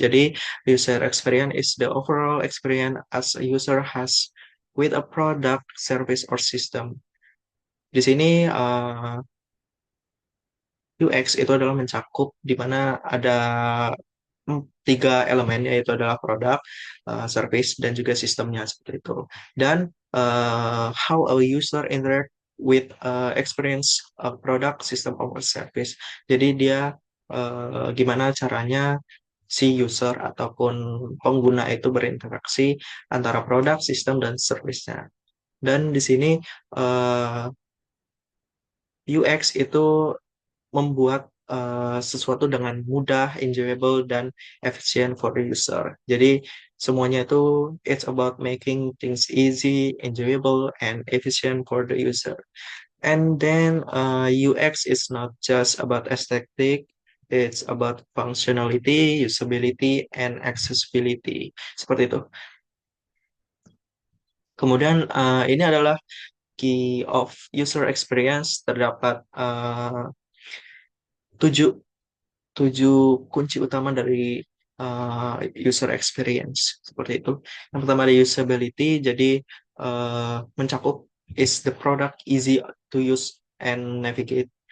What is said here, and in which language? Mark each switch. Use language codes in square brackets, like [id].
[en] Jadi, user experience is the overall experience as a user has with a product, service, or system. [id] Di sini UX itu adalah mencakup di mana ada tiga elemen yaitu adalah produk, service, dan juga sistemnya seperti itu. [en] Dan how a user interact with experience product, system, or service. [id] Jadi dia gimana caranya si user ataupun pengguna itu berinteraksi antara produk, sistem, dan service-nya. Dan di sini UX itu membuat sesuatu dengan mudah, enjoyable, dan efisien [en] for the user. [id] Jadi semuanya itu [en] it's about making things easy, enjoyable, and efficient for the user. And then UX is not just about aesthetic, it's about functionality, usability, and accessibility. [id] Seperti itu. Kemudian ini adalah [en] key of user experience. [id] Terdapat tujuh tujuh kunci utama dari user experience seperti itu. Yang pertama ada [en] usability, [id] jadi mencakup [en] is the product easy to use and navigate.